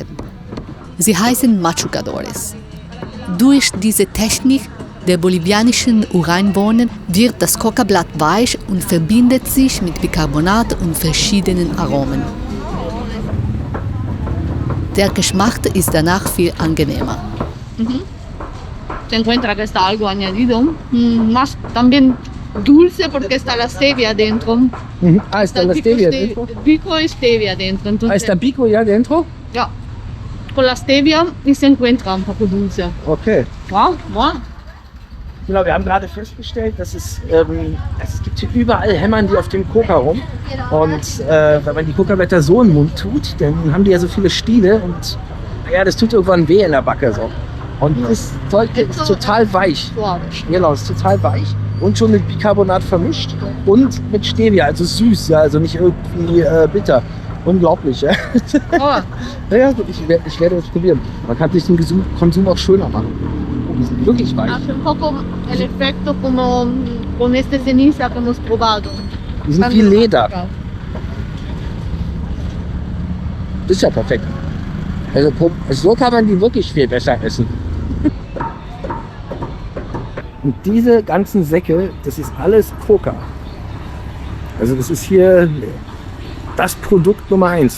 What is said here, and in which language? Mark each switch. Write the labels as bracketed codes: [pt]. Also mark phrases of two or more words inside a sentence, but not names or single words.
[de] Sie heißen Machucadores. Durch diese Technik der bolivianischen Ureinwohner wird das Kokablatt weich und verbindet sich mit Bicarbonat und verschiedenen Aromen. Der Geschmack ist danach viel angenehmer. [es] Se encuentra que está algo añadido, más también dulce porque está la stevia dentro. Ah, está la stevia dentro? Pico y stevia dentro. Entonces, Ah, está pico ya dentro? ja, con la stevia y se encuentra un poco dulce. Okay. Wow, wow. [de] Genau, wir haben gerade festgestellt, dass es gibt hier überall Hämmern die auf dem Coca rum. Und wenn man die Kokablätter so in den Mund tut, dann haben die ja so viele Stiele und ja, das tut irgendwann weh in der Backe so. Und das Zeug ist total weich. Genau, es ist total weich und schon mit Bicarbonat vermischt und mit Stevia, also süß, ja, also nicht irgendwie bitter. Unglaublich, ja. Oh. Ja, ich werde das probieren. Man kann sich den Konsum auch schöner machen. Die sind wirklich weich. [es] Hace un poco el efecto como con este ceniza que hemos probado. [de] Die sind wie Leder. Das ist ja perfekt. Also so kann man die wirklich viel besser essen. Und diese ganzen Säcke, das ist alles Coca. Also das ist hier das Produkt Nummer 1.